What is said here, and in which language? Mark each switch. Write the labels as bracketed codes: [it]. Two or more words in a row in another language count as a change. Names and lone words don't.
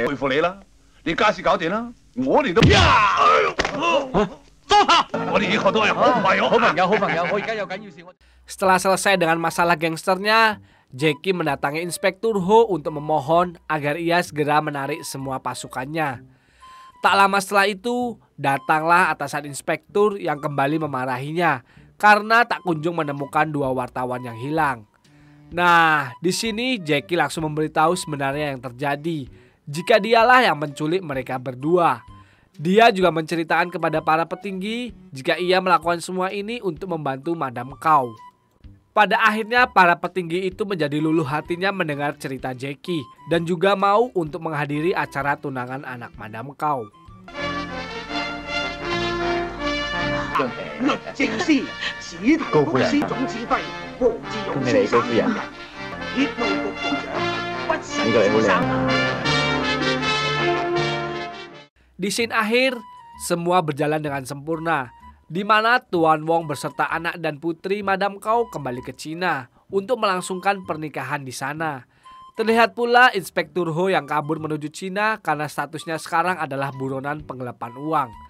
[yue] 佩服你啦！你家事搞掂啦，我哋都我哋以後都係好朋友。好朋友，好朋友，我而家有緊要事。 [id] Setelah selesai dengan masalah gangsternya, Jackie mendatangi Inspektur Ho untuk memohon agar ia segera menarik semua pasukannya. Tak lama setelah itu, datanglah atasan inspektur yang kembali memarahinya karena tak kunjung menemukan 2 wartawan yang hilang. Nah, di sini Jackie langsung memberitahu sebenarnya yang terjadi, jika dialah yang menculik mereka berdua. Dia juga menceritakan kepada para petinggi jika ia melakukan semua ini untuk membantu Madam Kau. Pada akhirnya para petinggi itu menjadi luluh hatinya mendengar cerita Jackie dan juga mau untuk menghadiri acara tunangan anak Madam Kau. [yue] 律政司指頭公司總指揮黃志勇先生夫人，鐵路局局長屈臣先生。 [id] Di scene akhir, semua berjalan dengan sempurna, di mana Tuan Wong beserta anak dan putri Madam Kau kembali ke Cina untuk melangsungkan pernikahan di sana. Terlihat pula Inspektur Ho yang kabur menuju Cina karena statusnya sekarang adalah buronan penggelapan uang.